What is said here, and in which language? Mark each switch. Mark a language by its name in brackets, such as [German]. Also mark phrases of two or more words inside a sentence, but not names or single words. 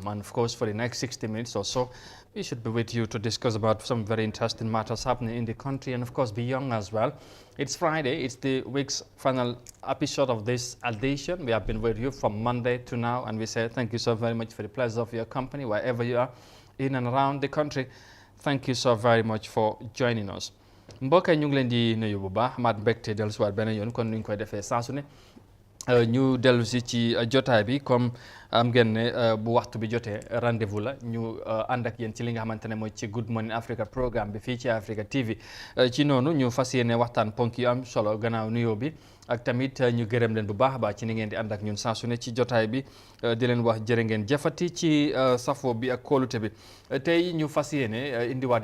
[English] And, of course, for the next 60 minutes or so, we should be with you to discuss about some very interesting matters happening in the country and, of course, beyond as well. It's Friday. It's the week's final episode of this edition. We have been with you from Monday to now, and we say thank you so very much for the pleasure of your company, wherever you are in and around the country. Thank you so very much for joining us. [Wolof] mbokk yi ñu ngi leen di nuyu bu baax maat mbégte dellusiwaat beneen yoon kon ni ñu koy defee saa su ne ñu dellu si ci jotaay bi comme am ngeen ne bu waxtu bi jotee rendez-vous la ñu ànd ak yéen ci li nga xamante ne mooy ci Good Morning Africa programme bi fii ci Africa TV ci noonu ñu fas yéene waxtaan ponk yu am solo gannaaw nuyoo bi ak tamit ñu gërëm leen bu baax a baax ci ni ngeen di ànd ak ñun saa su ne ci jotaay bi di leen wax jërë ngeen jëfati ci safo bi ak kóolute bi tey ñu fas yéene indiwaat